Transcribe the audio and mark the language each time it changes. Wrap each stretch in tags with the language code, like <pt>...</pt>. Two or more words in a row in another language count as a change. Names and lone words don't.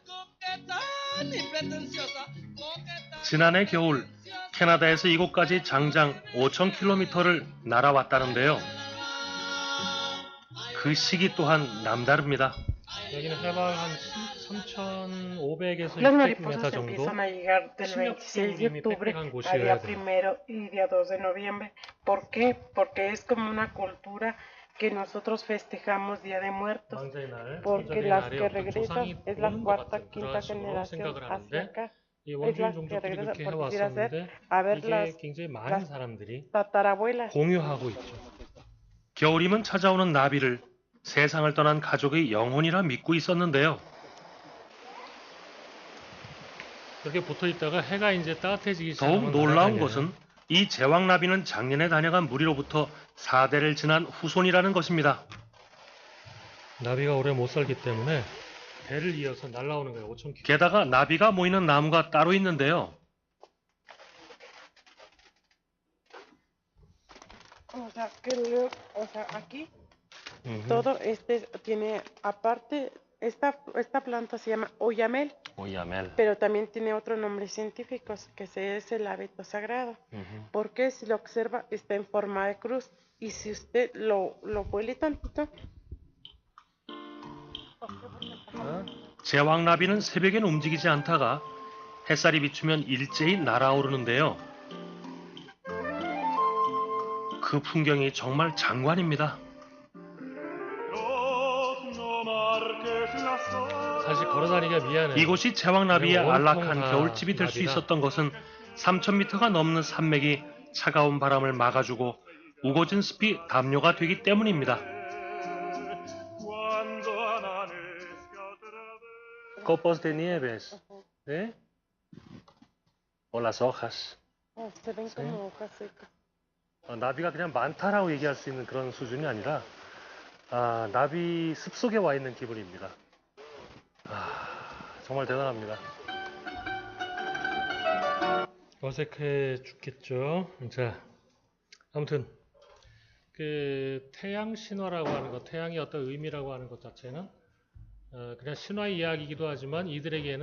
<ko>지난해 겨울 캐나다에서 이곳까지 장장 5,000km를 날아왔다는데요. 그 시기 또한 남다릅니다. 여기는 해발 한 3,500에서</ko> <es>Las</es> <ko>600m</ko> <es>mariposas</es> <ko>정도.</ko> <es>empiezan a llegar del 26 de octubre al día 1 y día 2 de noviembre. ¿Por qué? Porque es como una cultura que nosotros festejamos Día de Muertos. Porque las que regresan es la cuarta, quinta generación hacia acá. Es la que regresa, por decir hacer, a ver las tatarabuelas.</es> <ko>공유하고 있죠. 겨울이면 찾아오는 나비를 세상을 떠난 가족의 영혼이라 믿고 있었는데요. 이렇게 붙어 있다가 해가 이제 따뜻해지기 시작하면 더욱 날아다녀요. 놀라운 것은 이 제왕나비는 작년에 다녀간 무리로부터 4대를 지난 후손이라는 것입니다. 나비가 오래 못 살기 때문에 배를 이어서 날아오는 거예요. 5,000km. 게다가 나비가 모이는 나무가 따로 있는데요.</ko> <es>O sea, creo, o sea, aquí todo este tiene, aparte, esta planta se llama oyamel,</es> <ko>오야멜.</ko> <es>pero también tiene otro nombre científico, que es el abeto sagrado. Porque si lo observa, está en forma de cruz. Y si usted lo huele tantito,</es> <ko>제왕나비는 새벽엔 움직이지 않다가 햇살이 비추면 일제히 날아오르는데요. 그 풍경이 정말 장관입니다. 사실 걸어다니기가 미안해요. 이곳이 제왕나비의 온통 안락한 다 겨울집이 될 수 나비가 있었던 것은 3,000m가 넘는 산맥이 차가운 바람을 막아주고 우거진 숲이 담요가 되기 때문입니다.</ko> <es>Copos de nieves. ¿Eh? O las hojas. se ven como hojas secas.</es> <ko>나비가 그냥 많다라고 얘기할 수 있는 그런 수준이 아니라 나비 숲속에 와 있는 기분입니다. 정말 대단합니다. 어색해 죽겠죠. 자, 아무튼 그 태양 신화라고 하는 것, 태양의 어떤 의미라고 하는 것 자체는 그냥 신화 이야기이기도 하지만 이들에게는</ko>